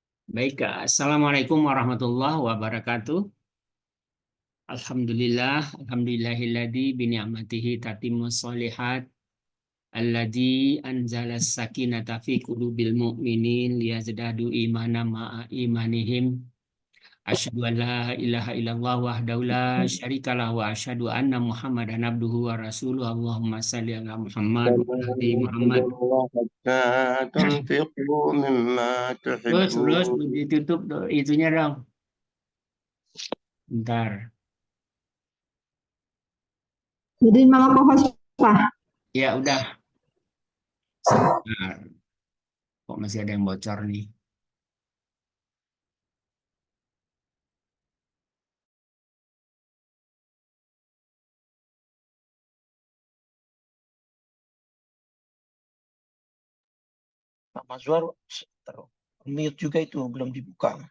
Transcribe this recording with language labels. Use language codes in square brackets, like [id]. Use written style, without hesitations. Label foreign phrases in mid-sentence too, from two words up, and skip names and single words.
[id] Baik, [ar] السلام عليكم ورحمة الله وبركاته. الحمد لله الذي بنعمته تتم الصالحات, الذي أنزل السكينة في قلوب المؤمنين ليزدادوا إيمانا مع إيمانهم. أشهد أن لا إله إلا الله وحده لا شريك له وأشهد أن محمدا عبده ورسوله. اللهم صل على محمد وعلى آل محمد. الله حتى تنفقوا مما [id] Terus [ar] تحبون. [id] ditutup itunya dong. Bentar. Jadi malam Pak. Ya udah, sebentar. Kok masih ada yang bocor nih? Pak Mazwar, mute juga itu belum dibuka.